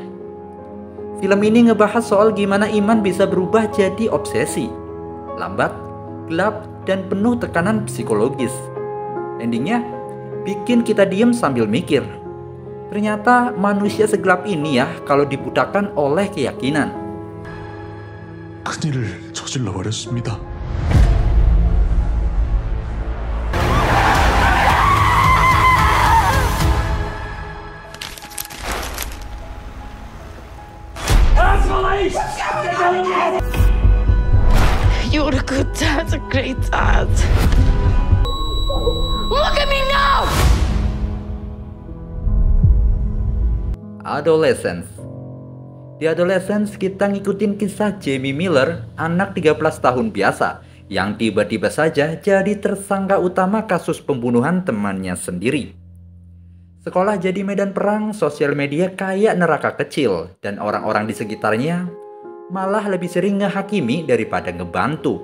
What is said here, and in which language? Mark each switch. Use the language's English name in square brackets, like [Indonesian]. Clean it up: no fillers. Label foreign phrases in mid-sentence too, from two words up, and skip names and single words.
[Indonesian] Film ini ngebahas soal gimana iman bisa berubah jadi obsesi, lambat, gelap, dan penuh tekanan psikologis. Endingnya, bikin kita diem sambil mikir. Ternyata manusia segelap ini ya kalau dibutakan oleh keyakinan. [Korean] 큰일을 저질러 버렸습니다. [English] You're a good dad, a great dad. Look at me now! Adolescence. [Indonesian] Di Adolescence kita ngikutin kisah Jamie Miller, anak 13 tahun biasa, yang tiba-tiba saja jadi tersangka utama kasus pembunuhan temannya sendiri. Sekolah jadi medan perang, sosial media kayak neraka kecil, dan orang-orang di sekitarnya malah lebih sering ngehakimi daripada ngebantu.